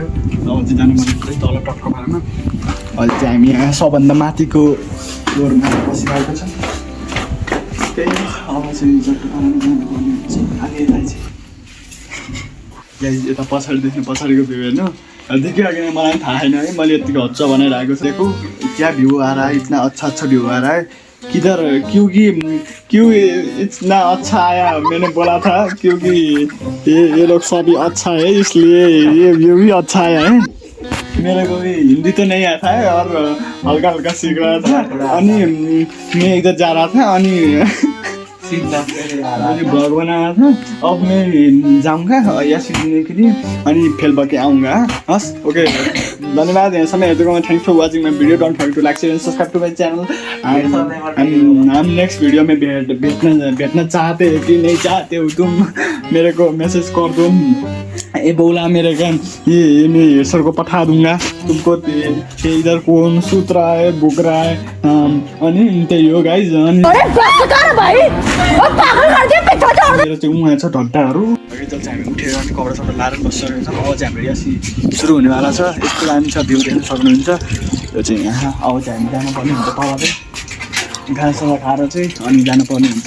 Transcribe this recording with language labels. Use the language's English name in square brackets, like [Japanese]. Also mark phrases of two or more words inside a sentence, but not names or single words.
[Nepali] अब चाहिँ जानुपर्ने तल टक्क पारामा। अहिले चाहिँ हामी यहाँ सबभन्दा माथिको फ्लोरमा बसिरहेको छौँ। त्यही अब चाहिँ टक्क पारामा जानुपर्ने हुन्छ। आगे यता चाहिँ यता पछाडिदेखि पछाडिको भ्यू हेर्नु देखियो अघि मलाई पनि थाहा छैन है। मैले यतिको हच्छ भनेर आएको थिएको। [Hindi] क्या भ्यू आ रहा है, इतना अच्छा भ्यू आ रहा है। किधर क्यों इतना अच्छा आया। मैंने बोला था क्योंकि ये लोग सभी अच्छा है इसलिए ये व्यू भी अच्छा आया है। मेरे को भी हिंदी तो नहीं आता है और हल्का हल्का सीख रहा था। अनि मैं इधर जा रहा था अनि ब्लॉग बनाया था। अब मैं जाऊँगा या सीखने के लिए अनि फेल करके आऊँगा। [Nepali] हस् ओके धन्यवाद यहाँ समय हेर्नुको। [English] Thanks for watching my video. Don't forget to like share and subscribe to my channel. [Hindi] हम [English] next video [Hindi] में भेटना चाहते हो कि नहीं चाहते हो तुम मेरे को मैसेज कर दो। ये बोला मेरे का ये मैं सर को पठा दूंगा तुमको। इधर कौन सूत रहा है भूख रहा है [Nepali] अनि त्यही हो [Hindi] गाइज। [Nepali] मेरो चाहिँ उहाँ छ ढड्डाहरू। जब चाहिँ हामी उठेर अनि कपडा सपडा लाएर बसिसकेको छौँ। अब चाहिँ हाम्रो यासी सुरु हुनेवाला छ। यस्तो दामी छ भ्यू देख्न सक्नुहुन्छ। यो चाहिँ यहाँ अब चाहिँ हामी जानुपर्ने हुन्छ तल चाहिँ खानासाना खाएर चाहिँ अनि जानुपर्ने हुन्छ।